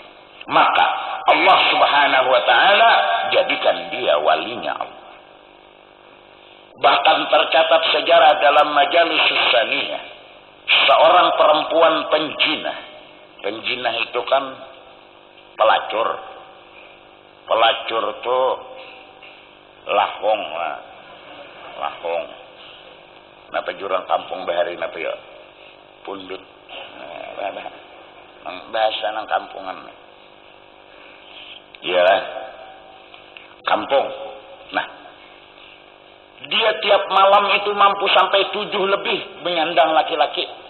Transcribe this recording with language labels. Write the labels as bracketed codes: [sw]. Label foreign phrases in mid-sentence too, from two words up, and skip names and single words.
[id] Maka Allah [ar] Subhanahu wa ta'ala [id] jadikan dia walinya Allah. Bahkan tercatat sejarah dalam majalis Saniyah, seorang perempuan penjinah. Penjinah itu kan pelacur. Pelacur itu lahong lah. Lahong. [bjn] Napa jurang kampung bahari napa ya? [id] Pundut. Nah, bahasa nang kampungan. Iya, kampung. Nah, dia tiap malam itu mampu sampai 7 lebih menyandang laki-laki.